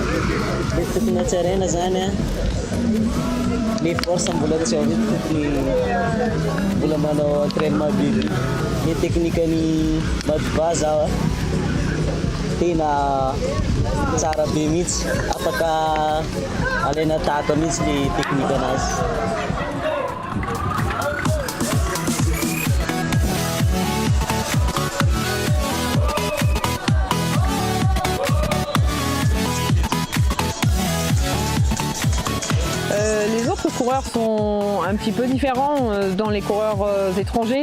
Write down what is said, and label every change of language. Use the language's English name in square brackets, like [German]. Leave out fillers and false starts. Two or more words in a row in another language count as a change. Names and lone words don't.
[Malagasy] Le tokony hatsaraina zany a, le force mbola tsy ao tokony mbola manao entraînement be. Ny teknikany Madiba zao a tena tsara be mihitsy, afaka alaina tahaka mihitsy le teknika anazy. [French] Les autres coureurs sont un petit peu différents dans les coureurs étrangers.